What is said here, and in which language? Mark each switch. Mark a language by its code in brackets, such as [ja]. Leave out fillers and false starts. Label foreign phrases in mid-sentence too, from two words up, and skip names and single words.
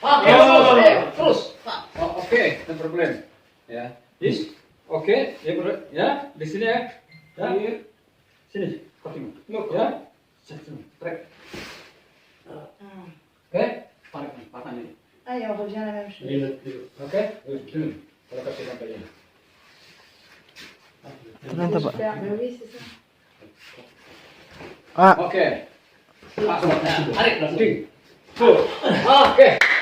[id] Oh. terus. Oh, oke, [en] no problem. [id] Ya. This. Oke, ya, bro. Ya, di sini ya. Ya. Sini. Kakimu. Ya. Sini. Trek. Oke. Tarik nih, patahnya nih. [fr] Ah, et on revient à la même chose. Et le- [id] Oke. Kalau kasih sampai ini. [fr] Super, mais oui, c'est ça. [id] Oke. Tarik, ding. Pull. Oke.